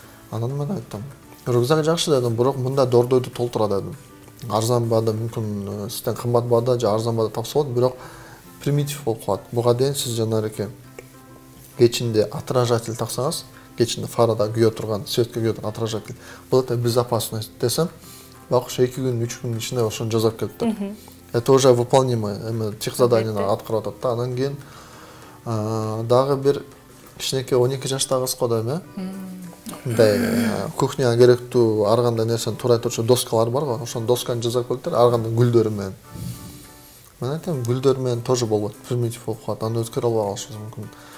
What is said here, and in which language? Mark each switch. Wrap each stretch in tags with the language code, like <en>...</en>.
<ky>Анан мен айттым, рюкзак жакшы дедим, бирок мында дордойду толтура дедим. Арзан баада мүмкүн сизден кымбат баада же арзан баада тапса болот, бирок примитив болуп калат. Буга дейин сиз жанагы кечинде отражатель таксаңыз, кечинде фарада күйө турган, светке күйө турган отражатель. Бул да безопасность десем, бак ушу 2 күн, 3 күн ичинде ошону жасап келиптир.</ky> <ru>Это уже выполнимо,</ru> <ky>эми тех заданияны аткарып атат да. Анан кийин дагы бир кичинекей 12 жаштагы кыз го эми. Мындай кухняга керектүү ар кандай нерсени туура айтуучу доскалар бар го, ошон досканы жасап келиптир, ар кандай гүлдөр менен. Мен айтам, гүлдөр менен тоже болот, примитив болуп калат, аны өзгөрө албай калышыбыз мүмкүн.</ky>